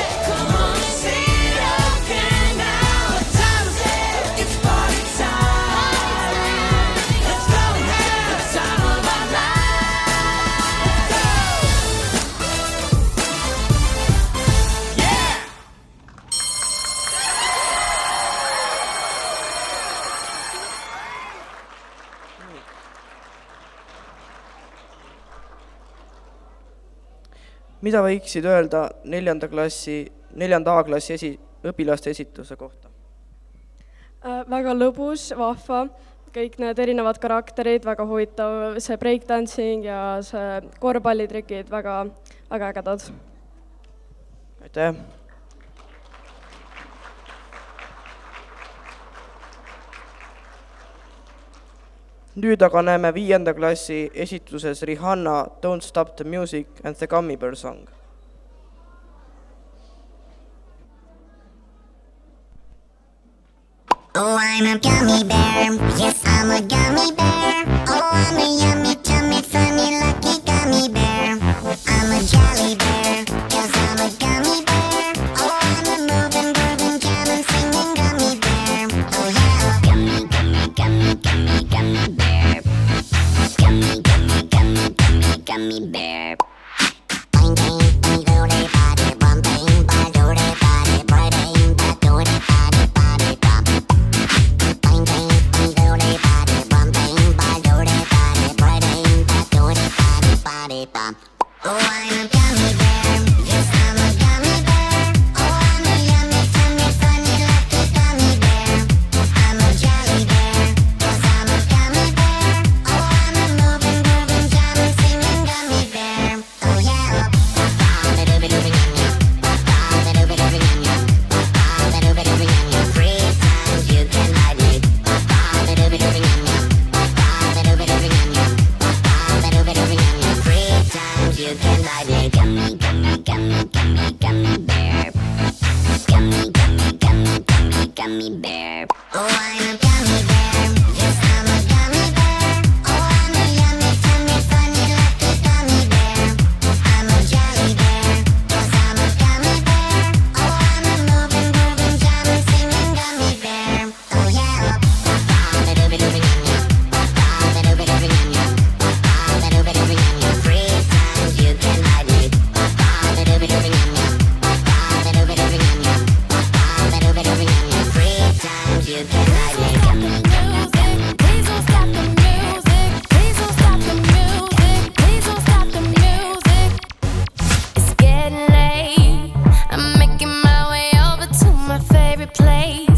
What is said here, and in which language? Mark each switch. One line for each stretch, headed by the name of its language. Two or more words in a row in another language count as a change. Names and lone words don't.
English: Come on and say it again now. What time is it? It's party time. Let's go and have the time of our lives. Yeah.
Estonian: mida võiksid öelda 4. A-klassi õpilaste esituse kohta? Väga lõbus, vahva, kõik need erinevad karakterid, väga huvitav, see breakdancing ja see korvpallitrikid, väga, väga ägedad. Aitäh! nüüd aga näeme 5. klassi esituses Rihanna Don't Stop the Music and the Gummy Bear Song.
English: Oh, I'm a gummy bear. Yes, I'm a gummy bear. Oh, I'm a yummy, tummy, funny, lucky gummy bear. I'm a jelly bear, 'cause I'm a gummy bear. Oh, I'm a moving, grooving, jamming, singing gummy bear. Oh, yeah. Gummy, gummy, gummy, gummy, gummy bear. Gummy, gummy, gummy, gummy, gummy bear. Bang, bang, bang, do-de, body, bum, bang, ba, do-de, body, bang, ba, do-de, body, body, bum. Bang, bang, bang, do-de, body, bum, bang, ba, do-de, body, bang, ba, do-de, body, body, bum. Oh, I'm a gummy bear. Yes, I'm a gummy bear. Oh, I'm a yummy, tummy, funny, lucky gummy bear. I'm a jelly bear, 'cause I'm a gummy bear. Oh, I'm a moving, grooving, jamming, singing gummy bear. Oh, yeah. Ba-ba-ba-doo-ba-doo-ba-yum-yum. Ba-ba-ba-doo-ba-doo-ba-yum-yum. Ba-ba-ba-doo-ba-doo-ba-yum-yum. 3 times you can hide me. Ba-ba-ba-doo-ba-doo-ba-yum-yum. Ba-ba-ba-doo-ba-doo-ba-yum-yum. Ba-ba-ba-doo-ba-doo-ba-yum-yum. 3 times you can hide me. Gummy, gummy, gummy, gummy, gummy bear. Gummy, gummy, gummy, gummy, gummy bear. Oh, I'm a gummy bear. Yes, I'm a gummy bear. Oh, I'm a yummy, tummy, funny, lucky gummy bear. I'm a jelly bear, 'cause I'm a gummy bear. Oh, I'm a moving, grooving, jamming, singing gummy bear. Oh, yeah. Ba-ba-ba-doo-ba-doo-ba-yum-yum. Ba-ba-ba-doo-ba-doo-ba-yum-yum. Ba-ba-ba-doo-ba-doo-ba-yum-yum. 3 times you can hide me. Ba-ba-ba-doo-ba-doo-ba-yum-yum. Ba-ba-ba-doo-ba-doo-ba-yum-yum. Ba-ba-ba-doo-ba-doo-ba-yum-yum. 3 times you can hide me. Gummy, gummy, gummy. Please don't stop the music. Please don't stop the music. Please don't stop the music. It's getting late. I'm making my way over to my favorite place.